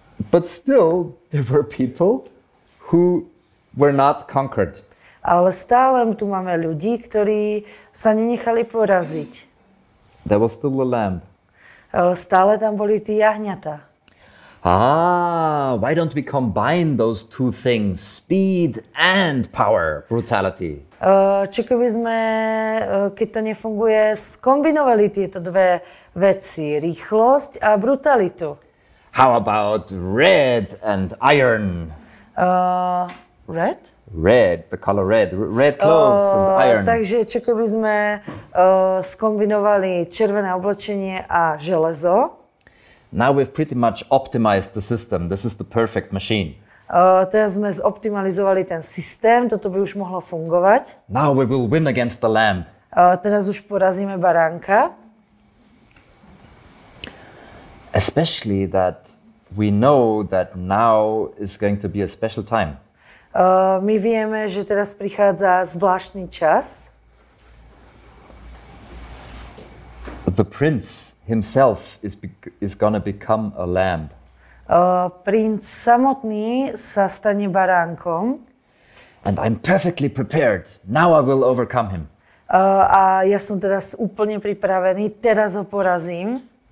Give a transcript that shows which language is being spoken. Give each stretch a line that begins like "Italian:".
English: But still, there were people who were not conquered.
Slovak: Ale stále tu máme ľudí, ktorí sa nenechali poraziť.
English: There was still a lamb.
Slovak: Stále tam boli tí jahňatá.
English: Why don't we combine those two things, speed and power, brutality?
Slovak: Čo keby sme, keď to nefunguje, skombinovali tieto dve veci, rýchlosť a brutalitu?
English: How about red and iron? Red? Red, the color red. Red clothes and iron.
Slovak: Takže čo keby sme skombinovali červené oblečenie a železo?
English: Now we've pretty much optimized the system. This is the perfect machine.
Slovak: Teraz sme zoptimalizovali ten systém, toto by už mohlo fungovať.
English: Now we will win against the lamb.
Slovak: Teraz už porazíme baránka.
English: Especially that we know that now is going to be a special time.
Slovak: My vieme, že teraz prichádza zvláštny čas.
English: The prince himself is going to become a lamb.
Slovak: Princ samotný sa stane baránkom.
English: And I'm perfectly prepared. Now I will overcome him.
Slovak: A ja som teraz úplne pripravený, teraz ho porazím.